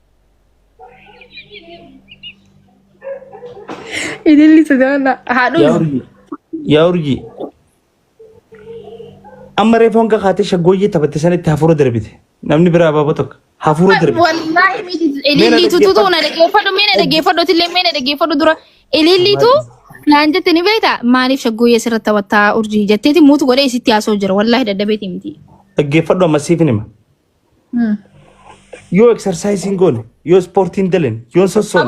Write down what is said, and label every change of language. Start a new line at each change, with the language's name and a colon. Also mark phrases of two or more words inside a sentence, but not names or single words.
Oromo: Idilli sadala haadhu. Yaa urjii. Amma reefoon kakkaatee shaggooyyee taphatte sanitti hafuura darbite. Namni biraa abaaboo tokko hafuura darbite. Wallaahi miti ililliitu tutu na dhaggeeffadhu tillee mee na dhaggeeffadhu dura ililliitu naan jette ni beektaa maaliif shaggooyyee sirratti taphattaa urjii jetteeti muutu godhee isitti haasoo jira wallaahi daddabeeti miti. Dhaggeeffadhu amma siif nima. Yoo exercise goone yoo ispoortiin dalan yoo sossoon.